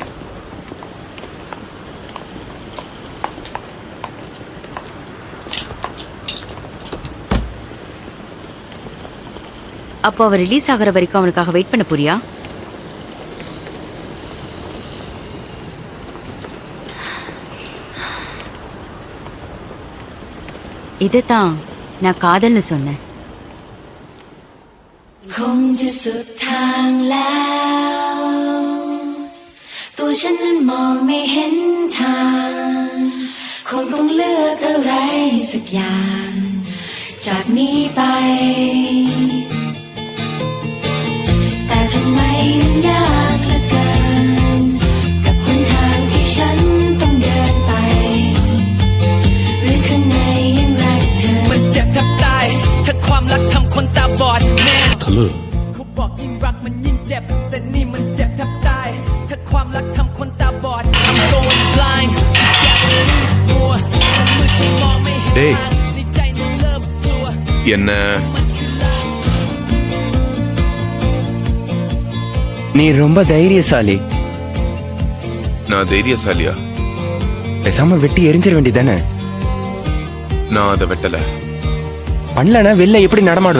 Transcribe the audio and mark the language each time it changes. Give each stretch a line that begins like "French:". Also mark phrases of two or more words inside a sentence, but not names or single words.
Tamil: அப்போ அவர் ரிலீஸ் ஆகிற வரைக்கும் அவனுக்காக வெயிட் பண்ண போறியா? இதைத்தான் நான் காதல்னு சொன்னேன்.
Thai: คงจะสุดทางแล้วตัวฉันนั้นมองไม่เห็นทางคงต้องเลือกอะไรสักอย่างจากนี้ไป แต่ทำไมมันยากเหลือเกินกับหนทางที่ฉันต้องเดินไปหรือข้างในยังรักเธอมันเจ็บแทบตายถ้าความรักทำคนตาบอดแน่เขาบอกยิ่งรักมันยิ่งเจ็บแต่นี่มันเจ็บแทบตายถ้าความรักทำคนตาบอด
English: I'm going blind
Thai: อยากมืดมัวมืดจนมองไม่เห็นทางในใจนั้นเริ่มกลัว
Tamil: என்ன நீ ரொம்ப தைரியசாலி. நான் தைரியசாலியா? பேசாம வெட்டி எரிஞ்சிட வேண்டியதானே. நான் அதை வெட்டல. பண்ணலனா வெளில எப்படி நடமாடுவ?